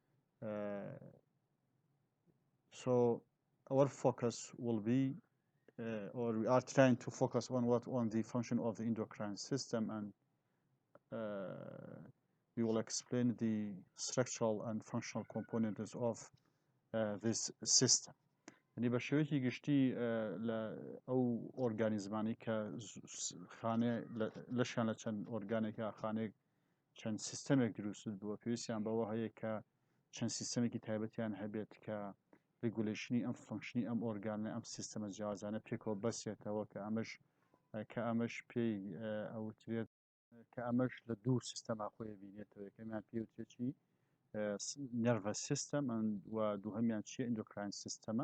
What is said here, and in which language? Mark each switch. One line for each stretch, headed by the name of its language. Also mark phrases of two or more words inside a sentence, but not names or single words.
English: So our focus will be, or we are trying to focus on the function of the endocrine system, and we will explain the structural and functional components of this system.
Central Kurdish: يعني بە شێوەیەکی گشتی لە ئەو ئۆرگانیزمانی کە خانێ لەشیان لە چەند ئۆرگانێکە خانێک چەند سیستەمێک دروست بووە پێویستیان بەوە هەیە کە چەند سیستەمێکی تایبەتیان هەبێت کە ریگولیشنی ئەم فەنکشنی ئەم ئۆرگانە ئەم سیستەمە جیاوازانە پێکەوە بەسێتەوە کە ئەمەش پێی ئەوترێت کە ئەمەش لە دوو سیستەما خۆی بینێتەوە یەکەمیان پێوتێکی
English: nervous system
Central Kurdish: و دووهەمیان چیە
English: endocrine system.